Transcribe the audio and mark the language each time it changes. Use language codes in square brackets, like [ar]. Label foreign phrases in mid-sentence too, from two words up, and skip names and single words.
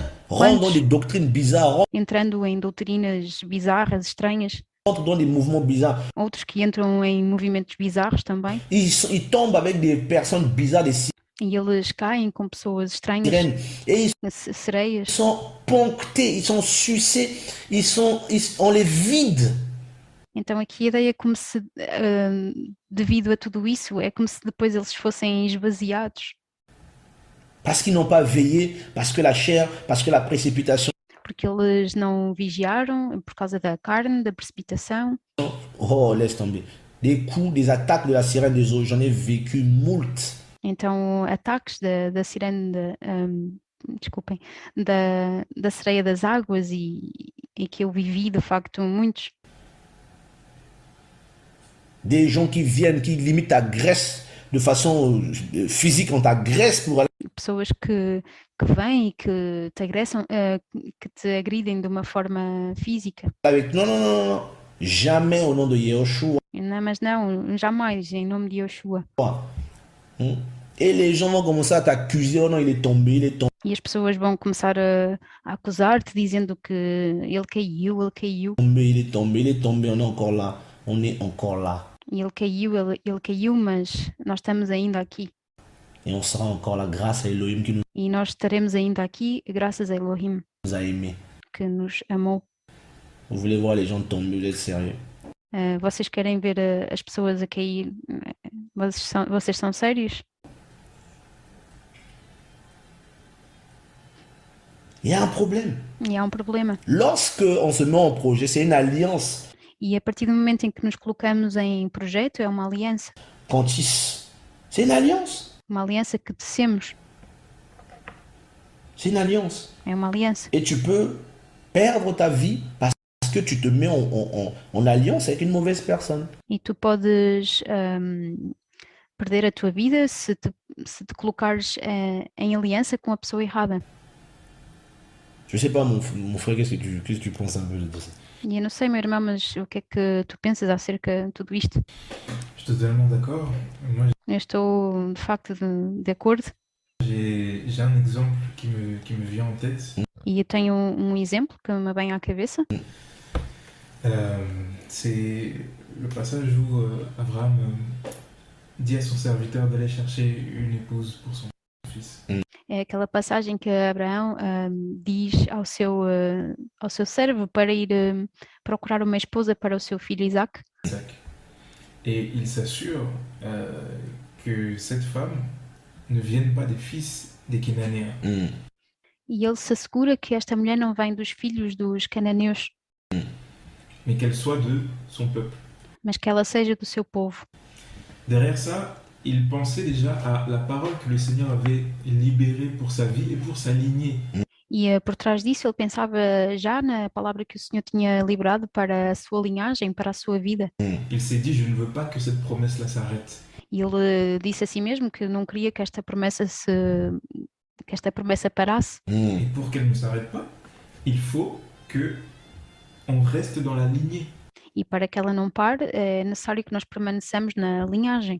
[fr] Rentrent dans des doctrines bizarres, [pt] entrando em doutrinas bizarras, estranhas. [fr] Rentrent dans des mouvements bizarres. [pt] Outros que entram em movimentos bizarros também. [fr] Ils tombent avec des personnes bizarres, [pt] e eles caem com pessoas estranhas, [fr] et [pt] sereias. [fr] Ils sont ponctés, ils sont sucés, on les vide. [pt] Então aqui a ideia é como se, devido a tudo isso, é como se depois eles fossem esvaziados. [fr] Parce qu'ils n'ont pas veillé, parce que la chair, parce que la précipitation. [pt] Porque eles não vigiaram por causa da carne, da precipitação. [fr] Oh, laisse tomber. Des coups, des attaques de la sirène des eaux, j'en ai vécu moult. [pt] Então, ataques da sirene, desculpem, da sereia das águas e que eu vivi, de facto, muitos. [fr] Des gens qui viennent, qui limite t'agressent de façon physique, on t'agresse pour aller. [pt] Pessoas que vêm e que te agressam, que te agridem de uma forma física. [fr] Non. Jamais au nom de Yahushua. [pt] Não, mas não, jamais, em nome de Yahushua. [fr] Et les gens vont commencer à t'accuser, oh non, il est tombé. [pt] E as pessoas vão começar a acusar-te, dizendo que ele caiu. [fr] Il est tombé, on est encore là. [pt] E ele caiu, mas nós estamos ainda aqui. [fr] Et on sera encore là grâce à Elohim qui [pt] E nós estaremos ainda aqui graças a Elohim [fr] nous a aimés. [pt] Que nos amou. [fr] Vous voulez voir les gens tomber, vous êtes sérieux? [pt] Vocês querem ver as pessoas a cair? Vocês são sérios? [fr] Il y a un problème. [pt] E há um problema. [fr] Lorsque on se met en projet, c'est une alliance. [pt] E a partir do momento em que nos colocamos em projeto, é uma aliança. [fr] C'est une alliance. [pt] Uma aliança que tecemos. [fr] C'est une alliance. [pt] É uma aliança. [fr] Et tu peux perdre ta vie parce que tu te mets en alliance avec une mauvaise personne. [pt] E tu podes perder a tua vida se te colocares em aliança com a pessoa errada. [fr] Je sais pas, mon frère, qu'est-ce que tu penses un peu de ça? [pt] E eu não sei, meu irmão, mas o que é que tu pensas acerca de tudo isto? [fr] Estou totalement d'accord. [pt] Eu estou, de facto, de acordo. [fr] J'ai un exemple qui me vient en tête. [pt] E eu tenho um exemplo que me vem à cabeça. [fr] C'est le passage où Abraham dit à son serviteur d'aller chercher une épouse pour son fils. [pt] É aquela passagem que Abraão diz ao seu servo para ir procurar uma esposa para o seu filho Isaac. [fr] Isaac. Et il s'assure que cette femme ne vienne pas des fils des Cananéens, [pt] E ele se assegura que esta mulher não vem dos filhos dos cananeus, [fr] mais qu'elle soit de son peuple. [pt] mas que ela seja do seu povo. [fr] Derrière ça, il pensait déjà à la parole que le Seigneur avait libérée pour sa vie et pour sa lignée. [pt] E por trás disso ele pensava já na palavra que o Senhor tinha liberado para a sua linhagem, para a sua vida. [fr] Il s'est dit, je ne veux pas que cette promesse-là s'arrête. [pt] E ele disse a si mesmo que não queria que esta promessa parasse. [fr] Et pour qu'elle ne s'arrête pas, il faut que on reste dans la lignée. [pt] E para que ela não pare, é necessário que nós permaneçamos na linhagem.